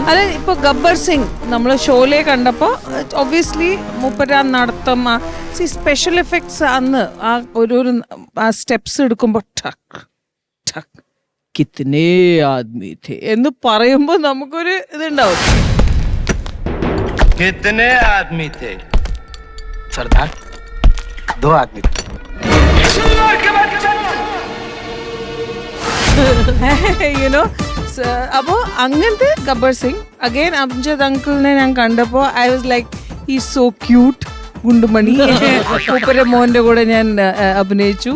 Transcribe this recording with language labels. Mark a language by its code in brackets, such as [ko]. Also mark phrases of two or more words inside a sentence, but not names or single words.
[ml] അതെ, ഇപ്പൊ ഗബ്ബർ സിംഗ് നമ്മള് ഷോയിലെ കണ്ടപ്പോ ഒബ്വിയസ്ലി മൂപ്പരാ നടത്തം, [en] special effects [ml] അന്ന് ആ ഒരു ആ സ്റ്റെപ്സ് എടുക്കുമ്പോ ടക്ക് ടക്ക് [hi] कितने आदमी थे [ml] എന്ന് പറയുമ്പോ നമുക്കൊരു ഇതുണ്ടാവും. [hi] कितने आदमी थे सरदार? 2 आदमी थे. [ml] യുനോ, അപ്പോ അങ്ങനത്തെ ഗബ്ബർ സിംഗ് അഗൈൻ അംജദ് അങ്കിളിനെ ഞാൻ കണ്ടപ്പോ [en] I was like he so cute. [ml] ഗുണ്ടുമണി മൂപ്പരെ മോന്റെ കൂടെ ഞാൻ അഭിനയിച്ചു.